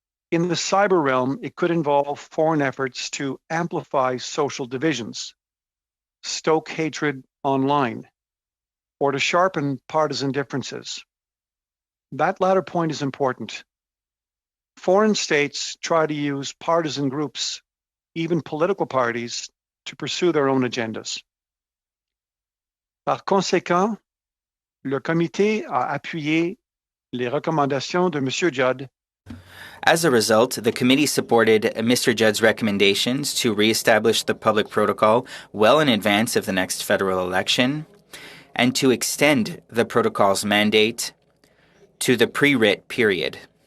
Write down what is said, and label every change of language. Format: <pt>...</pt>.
<en>In the cyber realm, it could involve foreign efforts to amplify social divisions, stoke hatred online, or to sharpen partisan differences. That latter point is important. Foreign states try to use partisan groups, even political parties, to pursue their own agendas.</en> <fr>Par conséquent, le comité a appuyé les recommandations de M. Judd.</fr> <en>As a result, the committee supported Mr. Judd's recommendations to reestablish the public protocol well in advance of the next federal election and to extend the protocol's mandate to the pre-writ period.</en>